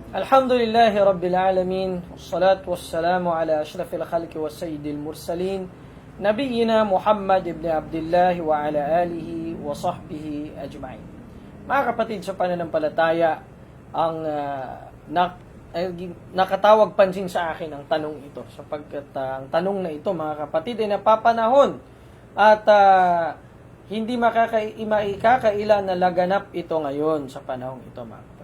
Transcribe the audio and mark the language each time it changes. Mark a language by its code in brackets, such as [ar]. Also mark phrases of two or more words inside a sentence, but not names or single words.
[ar] الحمد لله رب العالمين والصلاة والسلام على أشرف الخلق وسيد المرسلين نبينا محمد بن عبد الله وعلى آله وصحبه أجمعين. [tl] Mga kapatid sa pananampalataya, ang nakatawag pansin sa akin ang tanong ito, sapagkat ang tanong na ito, mga kapatid, ay napapanahon at hindi makakailan na laganap ito ngayon sa panahong ito, mga kapatid.